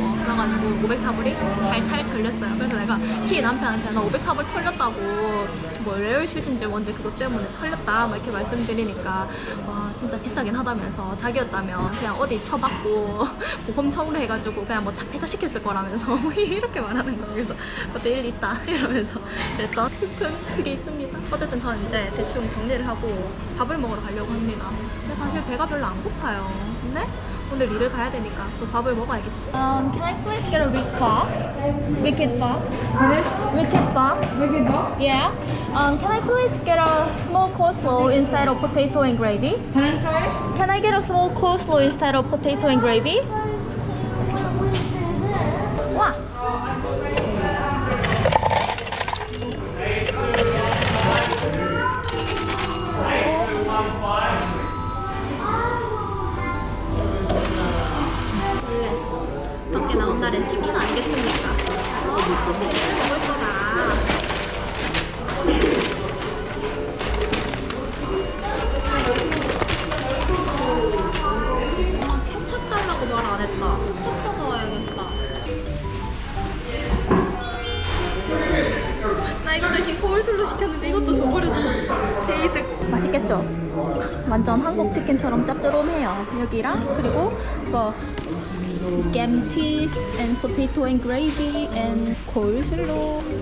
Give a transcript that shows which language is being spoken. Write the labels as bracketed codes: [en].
[ko] 그래가지고 504불이 탈탈 털렸어요. 그래서 내가 키 남편한테 나 504불 털렸다고 뭐 레얼 슈즈인지 뭔지 그것 때문에 털렸다 막 이렇게 말씀드리니까 와 진짜 비싸긴 하다면서 자기였다면 그냥 어디 쳐받고 보험 처분해가지고 그냥 뭐 폐차시켰을 거라면서 뭐 이렇게 말하는 거예요. 그래서 그것도 일리 있다 이러면서 그랬던 슬픈 그게 있습니다. 어쨌든 저는 이제 대충 정리를 하고 밥을 먹으러 가려고 합니다. 근데 사실 배가 별로 안 고파요. 근데 오늘 일을 가야 되니까 또 밥을 먹어야겠지. [en] Can I please get a big box? Wicked box? Wicked box? Wicked box? Yeah. Can I please get a small coleslaw instead of potato and gravy? Sorry? Can I get a small coleslaw instead of potato and gravy? [ko] 와. 밖에 나온 날엔 치킨 아니겠습니까? 치킨을 먹을 거다. 케첩 달라고 말 안 했다. 케첩 사와야겠다. 나 이거 대신 코울슬로 시켰는데 이것도 줘버렸어. 데이득. 맛있겠죠? 완전 한국 치킨처럼 짭조름해요. 여기랑 그리고 이거 [en] gemties and potato and gravy and coleslaw.